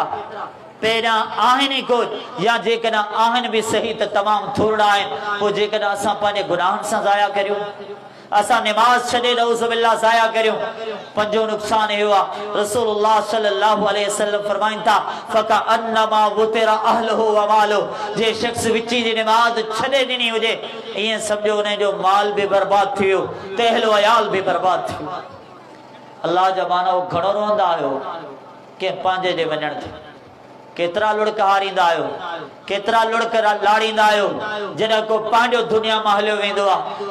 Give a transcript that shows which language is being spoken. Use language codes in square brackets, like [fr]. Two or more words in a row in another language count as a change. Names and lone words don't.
[sd] पहिरियां आहिनि ई कोन, या जेकॾहिं आहिनि बि सही त तमामु थोरा आहिनि। पोइ जेकॾहिं असां पंहिंजे गुनाहनि सां ज़ाया करियूं, असां निमाज़ छॾे नऊज़ुबिल्लाह ज़ाया करियूं, पंजो नुक़सान इहो आहे। रसूलुल्लाह [ar] صلى الله عليه وسلم [sd] फरमाइनि था, [ar] فكأنما وتر أهله وماله, [sd] जे शख़्स विची जी निमाज़ छॾे ॾिनी हुजे, ईअं सम्झो उन जो माल बि बर्बाद थी वियो, त अहलो अयाल बि बर्बाद थी वियो। अल्लाह जा मानव, घणो रोअंदा आहियो कंहिं पंहिंजे जे वञण ते, केतिरा लुड़क हारींदा आहियो, केतिरा लुड़क लाड़ींदा आहियो जॾहिं को पंहिंजो दुनिया मां हलियो वेंदो आहे।